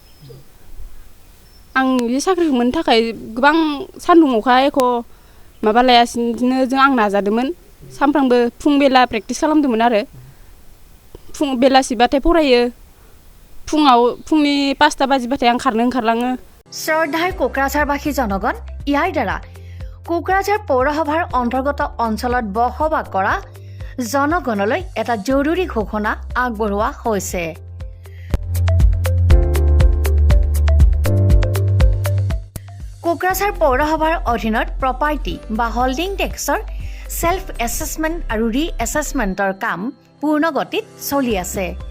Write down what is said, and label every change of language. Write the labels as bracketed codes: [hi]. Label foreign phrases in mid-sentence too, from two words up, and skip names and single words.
[brx] आं बे साख्रिखौ मोननो थाखाय गोबां सान्दुं अखा एख' माबा लायासिनो आं नाजादोंमोन। सानफ्रामबो फुं बेला प्रेक्टिस खालामदोंमोन आरो। बेलासिबाथाय फरायो। फुंनि 5टा बाजिबाथाय आं खारनो ओंखारलाङो। [as] শ্ৰদ্ধাৰ কোকৰাঝাৰবাসী জনগণ, ইয়াৰ দ্বাৰা কোকৰাঝাৰ পৌৰসভাৰ অন্তৰ্গত অঞ্চলত বসবাস কৰা জনগণলৈ এটা জৰুৰী ঘোষণা আগবঢ়োৱা হৈছে। কোকৰাঝাৰ পৌৰসভাৰ অধীনত প্ৰপাৰ্টি বা হোল্ডিং টেক্সৰ [en] self assessment [as] আৰু ৰি এছেছমেণ্টৰ কাম পূৰ্ণ গতিত চলি আছে।